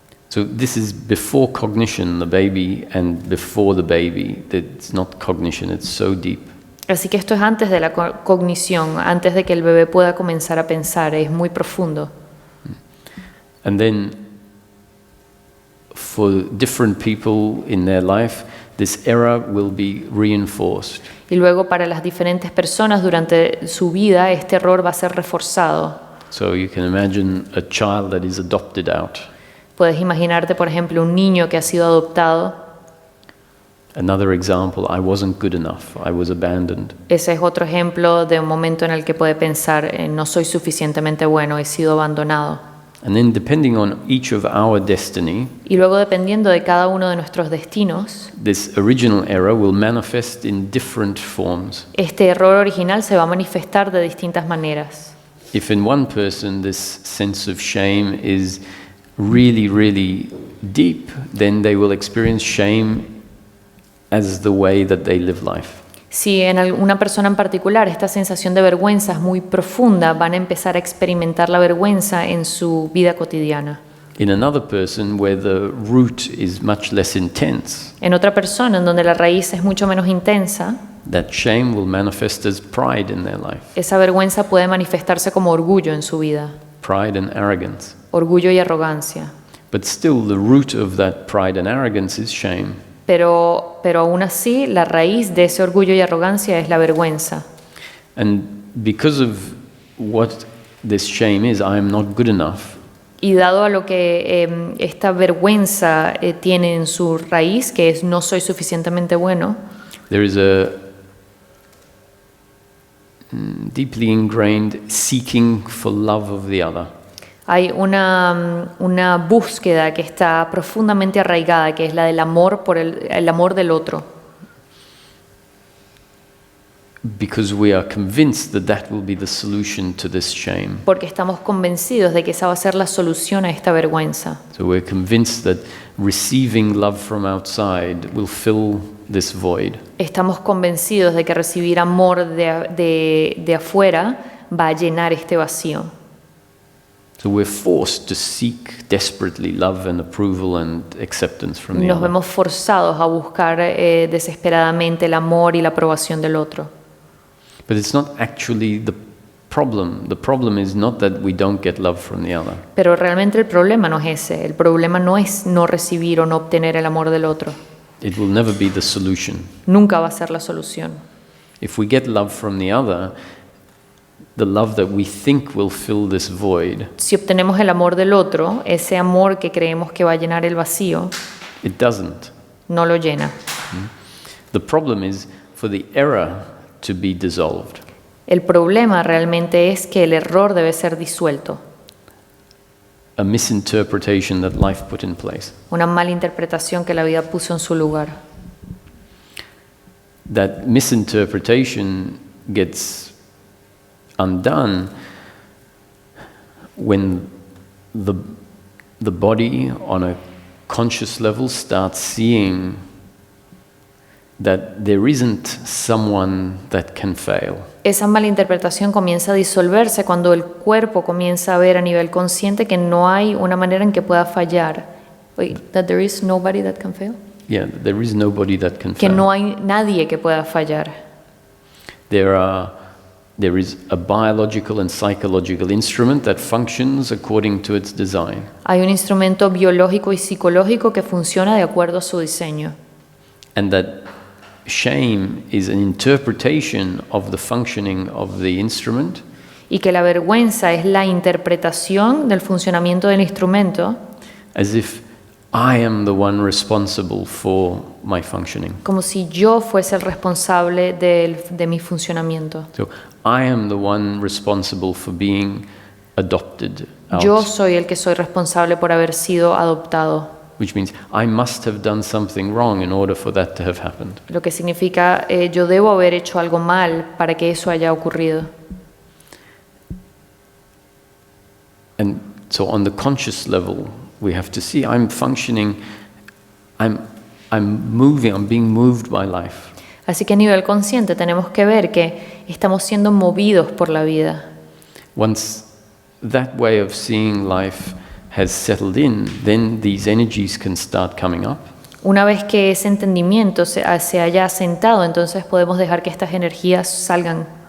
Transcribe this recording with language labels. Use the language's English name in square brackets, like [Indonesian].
[English] So this is before cognition, the baby, and before the baby. It's not cognition, it's so deep. [Spanish] Así que esto es antes de la cognición, antes de que el bebé pueda comenzar a pensar, es muy profundo. [English] And then for different people in their life, this error will be reinforced. [Spanish] Y luego para las diferentes personas durante su vida, este error va a ser reforzado. [English] So you can imagine a child that is adopted out. [Spanish] Puedes imaginarte, por ejemplo, un niño que ha sido adoptado. [English] Another example, I wasn't good enough, I was abandoned. [Spanish] Ese es otro ejemplo de un momento en el que puede pensar, no soy suficientemente bueno, he sido abandonado. [English] And then depending on each of our destiny, [Spanish] Y luego dependiendo de cada uno de nuestros destinos, [English] this original error will manifest in different forms. [Spanish] este error original se va a manifestar de distintas maneras. [English] If in one person this sense of shame is really, really deep, then they will experience shame as the way that they live life. [Spanish] Si en una persona en particular esta sensación de vergüenza es muy profunda, van a empezar a experimentar la vergüenza en su vida cotidiana. [English] In another person, where the root is much less intense, [Spanish] En otra persona, en donde la raíz es mucho menos intensa, [English] that shame will manifest as pride in their life. [Spanish] esa vergüenza puede manifestarse como orgullo en su vida, [English] Pride and arrogance. [Spanish] orgullo y arrogancia. [English] But still, the root of that pride and arrogance is shame. [Spanish] Pero aún así, la raíz de ese orgullo y arrogancia es la vergüenza. [English] And because of what this shame is, I am not good enough, [Spanish] Y dado a lo que esta vergüenza tiene en su raíz, que es no soy suficientemente bueno, [English] there is a deeply ingrained seeking for love of the other. [Spanish] hay una búsqueda que está profundamente arraigada, que es la del amor por el amor del otro. [English] Because we are convinced that that will be the solution to this shame. [Spanish] Porque estamos convencidos de que esa va a ser la solución a esta vergüenza. [English] So we're convinced that receiving love from outside will fill this void. [Spanish] Estamos convencidos de que recibir amor de afuera va a llenar este vacío. [English] So we're forced to seek desperately love and approval and acceptance from the [Spanish] Nos [English] other. [Spanish] vemos forzados a buscar desesperadamente el amor y la aprobación del otro. [English] But it's not actually the problem. The problem is not that we don't get love from the other. [Spanish] Pero realmente el problema no es ese. El problema no es no recibir o no obtener el amor del otro. [English] It will never be the solution. [Spanish] Nunca va a ser la solución. [English] If we get love from the other, the love that we think will fill this void, [Spanish] Si obtenemos el amor del otro, ese amor que creemos que va a llenar el vacío, [English] it doesn't. [Spanish] no lo llena. [English] The problem is for the error to be dissolved. [Spanish] El problema realmente es que el error debe ser disuelto. [English] A misinterpretation that life put in place. [Spanish] Una mala interpretación que la vida puso en su lugar. [English] That misinterpretation gets undone when the body on a conscious level starts seeing that there isn't someone that can fail. [Spanish] Esa mala interpretación comienza a disolverse cuando el cuerpo comienza a ver a nivel consciente que no hay una manera en que pueda fallar. [English] Wait, that there is nobody that can fail? Yeah, there is nobody that can [Spanish] Que [English] fail. [Spanish] no hay nadie que pueda fallar. [English] There is a biological and psychological instrument that functions according to its design. [Spanish] Hay un instrumento biológico y psicológico que funciona de acuerdo a su diseño. [English] And that shame is an interpretation of the functioning of the instrument, [Spanish] Y que la vergüenza es la interpretación del funcionamiento del instrumento, [English] as if I am the one responsible for my functioning. [Spanish] como si yo fuese el responsable de mi funcionamiento. [English] So I am the one responsible for being adopted out, [Spanish] Yo soy el que soy responsable por haber sido adoptado, [English] which means I must have done something wrong in order for that to have happened. [Spanish] lo que significa yo debo haber hecho algo mal para que eso haya ocurrido. [English] And so on the conscious level, we have to see I'm functioning, I'm moving, I'm being moved by life. [Spanish] Así que a nivel consciente tenemos que ver que estamos siendo movidos por la vida. [English] Once that way of seeing life has settled in, then these energies can start coming up. [Spanish] Una vez que ese entendimiento se haya asentado, entonces podemos dejar que estas energías salgan.